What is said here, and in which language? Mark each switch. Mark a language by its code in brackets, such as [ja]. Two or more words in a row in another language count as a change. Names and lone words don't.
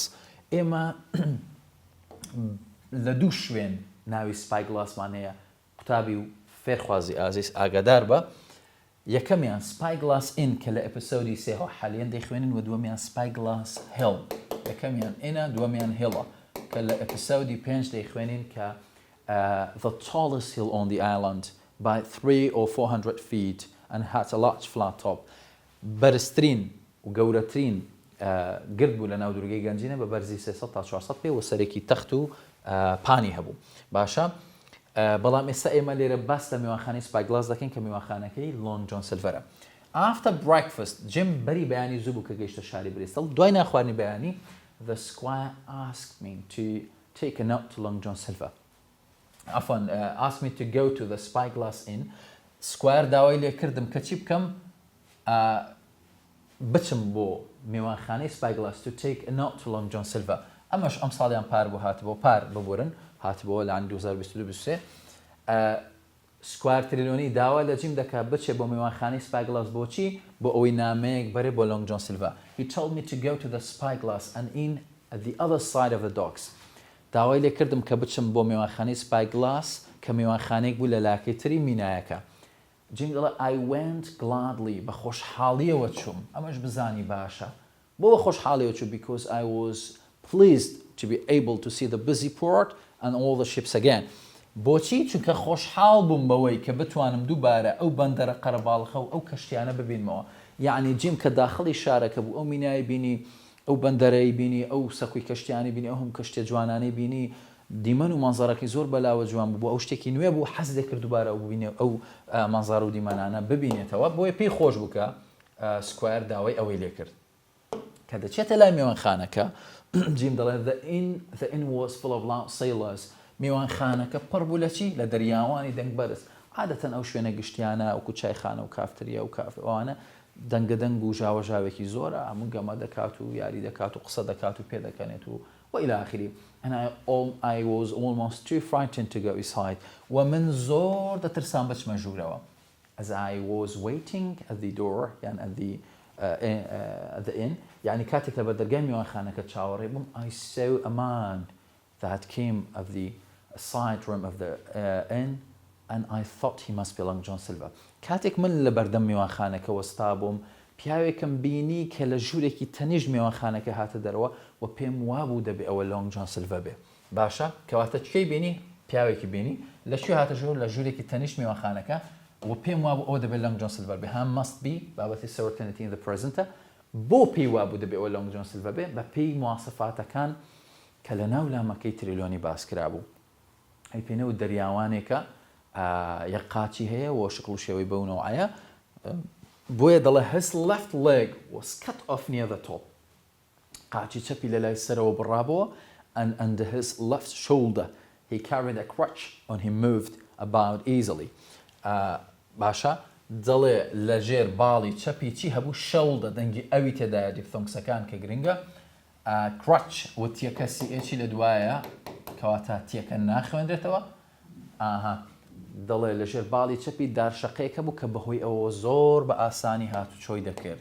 [ckb] ئێمە لە دوو شوێن ناوی Spyglassمان هەیە قوتابی و فێرخوازی ئازیز ئاگادار بە یەکەمیان Spyglass Inn کە لە ئەپیسۆدی سێهەوە حالیان دەیخوێنن و دووەمیان Spyglass Hill یەکەمیان ئینە دووەمیان هێڵە کە لە ئەپیسۆدی 5 دەیخوێنین کە [en] the tallest hill on the island by 300 or 400 feet and had a large flat top. [ckb] بەرزترین و گەورەترین گرد بوو لە ناو دوورگەی گەنجینە بە بەرزی 300 تا 400 پێ و سەرێکی تەخت و پانی هەبوو. باشە بەڵام ئێستا ئێمە لێرە باس لە میوانخانەی Spyglass دەکەین کە میوانخانەکەی لۆنگ جۆن سیلڤەرە. [en] After breakfast [ckb] جیم بەری بەیانی زوو بوو کە گەیشتە شاری بریستڵ. دوای ناخواردنی بەیانی [en] the squire asked me to take a note to Long John Silver. asked me to go to the Spyglass Inn. [ckb] Squire داوای لێ کردم کە چی بکەم بچم بۆ میوانخانەی Spyglass [en] to take a note to Long John Silver. [ckb] ئەمەش ئەم ساڵیان پار بوو هاتبەوە پار ببورن هاتبەوە لە 2022 سکوار تریلۆنی داوا لە جیم دەکات بچێ بۆ میوانخانەی Spyglass بۆچی بۆ ئەوەی نامەیەک بەرێ بۆ Long John Silver. [en] He told me to go to the Spyglass and in at the other side of the docks. [ckb] داوای لێ کردم کە بچم بۆ میوانخانەی Spyglass کە میوانخانەیەک بوو لە لاکەی تری مینایەکە. جیم دەڵێ [en] I went gladly [ckb] بە خۆشحاڵیەوە چووم. ئەمەش بزانی باشە. بۆ بە خۆشحاڵیەوە چوو [en] because I was pleased to be able to see the busy port and all the ships again. [ckb] بۆچی چونکە خۆشحاڵ بووم بەوەی کە بتوانم دووبارە ئەو بەندەرە قەرەباڵخە و ئەو کەشتیانە ببینمەوە. یعنی جیم کە داخڵی شارەکە بوو ئەو مینای بینی ئەو بەندەرەی بینی ئەو سەکوی کەشتیانی بینی ئەو هەم کەشتە جوانانەی بینی دیمەن و مانزارەکەی زۆر بەلاوە جوان بوو ئەو شتێکی نوێ بوو حەز دەکرد دووبارە ئەو ببینێ ئەو مانزار و دیمەنانە ببینێتەوە بۆیە پێی خۆش بووکە سکوایر داوای ئەوەی لێ کرد کە دەچێتە لای میوانخانەکە جیم دەڵێ [en] the inn was full of loud sailors. [ckb] میوانخانەکە پڕ بوو لە چی لە دەریاوانی دەنگ بەرز عادەتەن ئەو شوێنە گشتیانە ئەوکو چایخانە و کافتریا و کافەوانە دەنگەدەنگ و ژاوەژاوێکی زۆرە هەموو گەمە دەکات و یاری دەکات و قسە دەکات و پێ دەکەنێت و [ar] وإلى آخره. [en] and I was almost too frightened to go inside. [ckb] ومن زۆر دەترسان بچمە ژوورەوە. [en] as I was waiting at the door يعني at the inn [ckb] يعني كاتێک لە بەردەرگای میوانخانەکە چاوەڕێ بووم [en] I saw a man that came of the side room of the inn and I thought he must be Long John Silver. [ckb] کاتێک من لە بەردەم میوانخانەکە وەستا بووم پیاوێکم بینی کە لە ژوورێکی تەنیژ میوانخانەکە هاتە دەرەوە و پێم وابوو دەبێ ئەوە لۆنگ جۆن سیلڤە بێ. باشە کەواتە چکەی بینی پیاوێکی بینی لەکوێ هاتە ژوور لە ژوورێکی تەنیژ میوانخانەکە و پێم وابوو ئەوە دەبێت لۆنگ جۆن سیلڤەر بێ. هەم [en] must be [ckb] بابەتی [en] certainty in the present [ckb] ە بۆ پێی وابوو دەبێت ئەوە لۆنگ جۆن سیلڤە بێ بە پێی مواسفاتەکان کە لە ناو لامەکەی تریلۆنی باس کرابوو. ئەی پێنەوە دەریاوانێکە یەک قاچی هەیە و شکڵ و شێوەی بەونەوەیە بۆیە دەڵێ [en] his left leg was cut off near the top. [ckb] قاچی چەپی لە لای سەرەوە بڕابەوە [en] and under his left shoulder he carried a crutch and he moved about easily. [ckb] باشە دەڵێ لە ژێر باڵی چەپی چی هەبوو شەڵدە دەنگی ئەوی تێدایە دیفتۆنگسەکان کە گرنگە crutch و تیەکە CH لە دوایە کەواتە تیەکە ناخوێنرێتەوە دەڵێ لەژێر باڵی چەپی دارشەقەیەکە بوو کە بەهۆی ئەوە زۆر بە ئاسانی هاتوچۆی دەکرد.